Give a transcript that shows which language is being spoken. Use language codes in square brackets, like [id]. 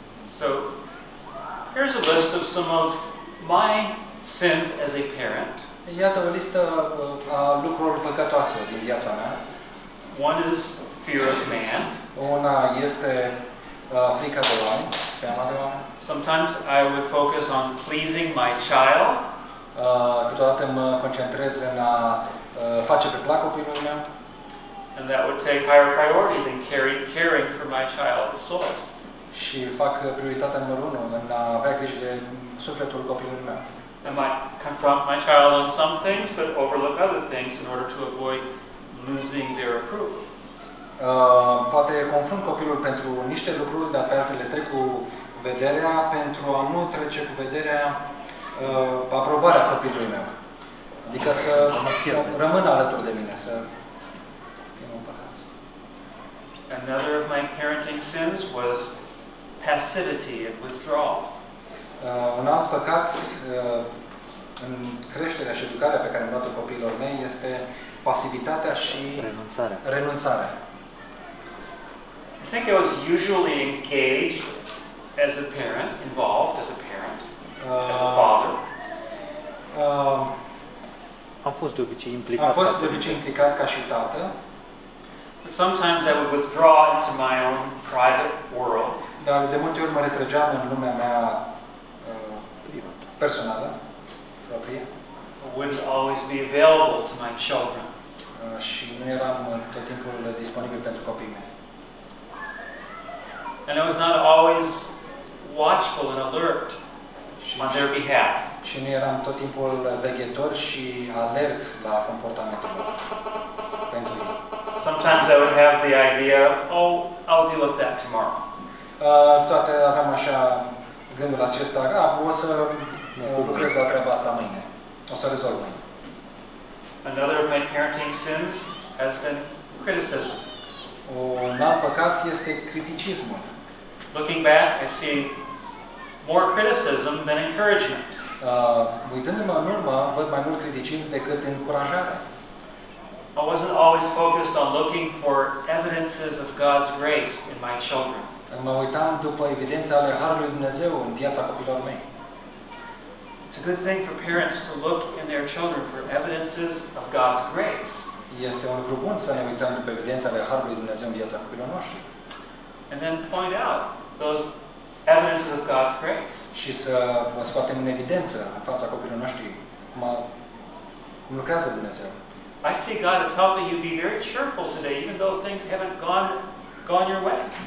[en] So, here's a list of some of my sins as a parent. [ro] Iată o listă a lucrurilor păcătoase din viața mea. [en] One is fear of man. [ro] Una este frica de oameni, teama de oameni. [en] Sometimes I would focus on pleasing my child. [ro] Câteodată mă concentrez în a face pe plac copilul meu. [en] And that would take higher priority than caring for my child's soul. [ro] Și fac prioritatea numărul 1 în a avea grijă de sufletul copilului meu. [en] I might confront my child on some things, but overlook other things in order to avoid losing their approval. [ro] Poate confrunt copilul pentru niște lucruri, dar pe altele trec cu vederea pentru a nu trece cu vederea aprobarea copilului meu. Adică să rămână alături de mine, să fim împăcați. [en] Another of my parenting sins was passivity and withdrawal. [ro] Un alt păcat în creșterea și educarea pe care am dat-o copiilor mei este pasivitatea și renunțarea. [en] I think I was usually engaged as a parent, involved as a parent. as a father. [ro] Am fost de obicei implicat. Am fost de obicei implicat ca și tată. [en] But sometimes I would withdraw into my own private world. [ro] Dar de multe ori mă retrăgeam în lumea mea personală, proprie. [en] Wouldn't always be available to my children. [ro] Și nu eram tot timpul disponibil pentru copiii mei. [en] And I was not always watchful and alert on their behalf. [ro] Și nu eram tot timpul veghetor și alert la comportamentul lor pentru ei. [en] Sometimes I would have the idea, oh, I'll deal with that tomorrow. [ro] Toate aveam așa gândul acesta, o să lucrez la treaba asta mâine. O să rezolv mâine. [en] Another of my parenting sins has been criticism. [ro] Un alt păcat este criticismul. [en] Looking back, I see more criticism than encouragement. [ro] Uitându-mă în urmă, văd mai mult criticism decât încurajare. [en] I wasn't always focused on looking for evidences of God's grace in my children. [ro] Mă uitam după evidența ale Harului Dumnezeu în viața copilor mei. [en] It's a good thing for parents to look in their children for evidences of God's grace. [ro] Este un lucru bun să ne uităm după evidența ale Harului Dumnezeu în viața copilor noștri. [en] And then point out those evidences of God's grace. [ro] Și să o scoatem în evidență în fața copilor noștri cum lucrează Dumnezeu. [en] I see God is helping you be very cheerful today, even though things haven't gone your way.